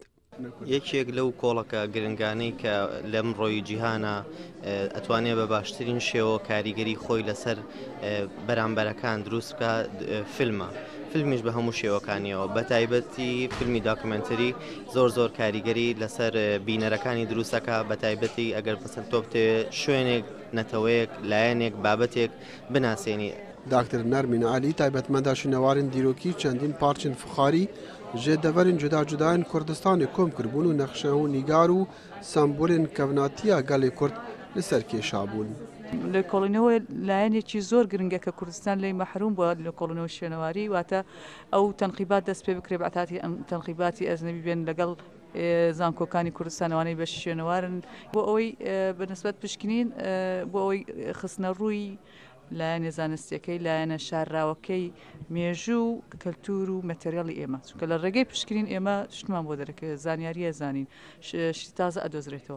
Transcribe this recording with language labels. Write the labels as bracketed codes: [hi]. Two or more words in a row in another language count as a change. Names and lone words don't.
[ckb] یەکێک لەو کۆڵەکە گرنگانەی کە لەم ڕۆی جیهانە ئەتوانێت بە باشترین شێوە کاریگەری خۆی لەسەر بەرامبەرەکان دروست بکە فیلمە. فیلمیش بە هەموو شێوەکانیەوە بە تایبەتی فیلمی داکمنتری زۆر کاریگەری لەسەر بینەرەکانی دروستەکە بە تایبەتی ئەگەر پسند تۆ بتێ شوێنێک نەتەوەیەک لایەنێک بابەتێک بناسیێنی. [ku] دکتر نەرمین علی [ckb] تایبەتمەندە شنەوارên [ku] dîrokî çendîn parçên fixarî ji deverên cuda-cudayên Kurdistanê kom kirbûn û nexşe û nîgar û sembolên kevnatiya gelê Kurd li ser kêşa bûn. [ckb] لە کۆڵینەوە لایەنێکی زۆر گرنگە کە کوردستان لێی مەحروم بووە لە کۆڵینەوە شوێنەواری واتە ئەو تەنقیبات دەست پێ بکرێ بەعتاتی ئەم تەنقیباتی ئەزنەوی بێن لەگەڵ زانکۆکانی کوردستانەوەی بە شوێنەوارن بۆ ئەوەی بەنسبەت پشکنین بۆ ئەوەی خستنە ڕووی لایەنە زانستیەکەی لایەنە شارراوەکەی مێژوو و کەلتور و مەتەریاڵی ئێمە چونکە لە ڕێگەی پشکنین ئێمە شتمان بۆ دەرەکە زانیاریە زانین شتی تازە ئەدۆزرێتەوە.